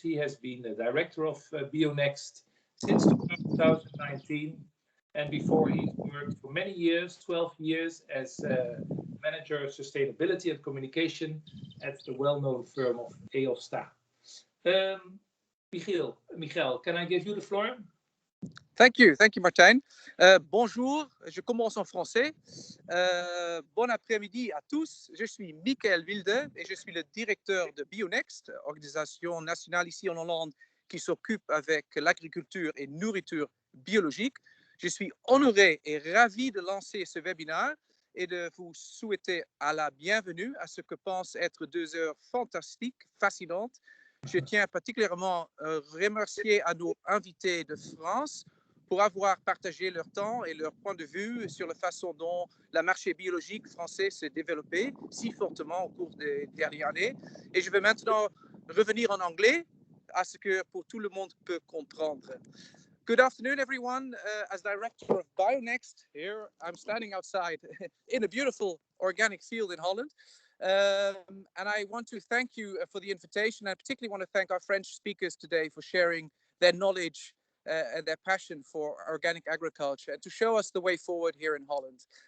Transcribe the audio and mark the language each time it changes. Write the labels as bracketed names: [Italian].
[English] He has been the director of BioNext since 2019. And before he worked for many years, 12 years, as manager of sustainability and communication at the well-known firm of Eosta. Michael, can I give you the floor? Thank you, Martijn. [French] Bonjour, je commence en français. Bon après-midi à tous. Je suis Michael Wilde et je suis le directeur de BioNext, organisation nationale ici en Hollande qui s'occupe avec l'agriculture et nourriture biologique. Je suis honoré et ravi de lancer ce webinaire et de vous souhaiter à la bienvenue à ce que pense être 2 heures fantastiques, fascinantes. Je tiens particulièrement à remercier à nos invités de France pour avoir partagé leur temps et leur point de vue sur la façon dont le marché biologique français s'est développé si fortement au cours des dernières années. Et je vais maintenant revenir en anglais à ce que pour tout le monde peut comprendre. [English] Good afternoon, everyone. As director of BioNext here, I'm standing outside in a beautiful organic field in Holland. And I want to thank you for the invitation. I particularly want to thank our French speakers today for sharing their knowledge and their passion for organic agriculture and to show us the way forward here in Holland.